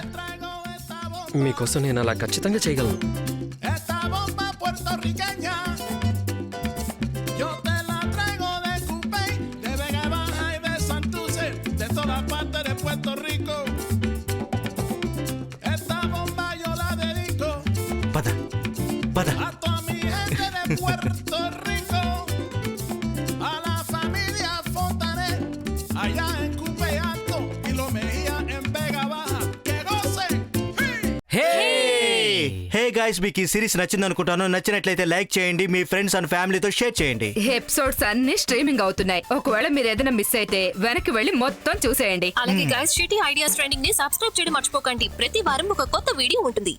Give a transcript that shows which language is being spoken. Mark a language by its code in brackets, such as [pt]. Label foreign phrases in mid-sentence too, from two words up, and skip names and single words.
[te] మీకోసం నేను అలా ఖచ్చితంగా చేయగలను. [es] Esta bomba puertorriqueña, yo te la traigo de Cupey, de Vega Baja y de Santurce, de todas partes de Puerto Rico. Esta bomba yo la dedico [te] పద పద. [es] a toda mi gente de Puerto Rico, a la familia Fontanet, allá en Cupey Alto y Lo Mejía en Vega Baja. ¡Que gocen! [en] hey guys, [te] మీకు ఈ సిరీస్ నచ్చింది అనుకుంటాను. నచ్చినట్లయితే లైక్ చేయండి, మీ [en] friends and [te] ఫ్యామిలీతో షేర్ చేయండి. ఎపిసోడ్స్ అన్ని స్ట్రీమింగ్ అవుతున్నాయి. ఒకవేళ మీరు ఏదైనా మిస్ అయితే వెనక్కి వెళ్ళి మొత్తం చూసేయండి. అలాగే గైస్, షిటీ ఐడియాస్ ట్రైనింగ్ ని సబ్స్క్రైబ్ చేయడం మర్చిపోకండి. ప్రతి వారం ఒక కొత్త వీడియో ఉంటుంది.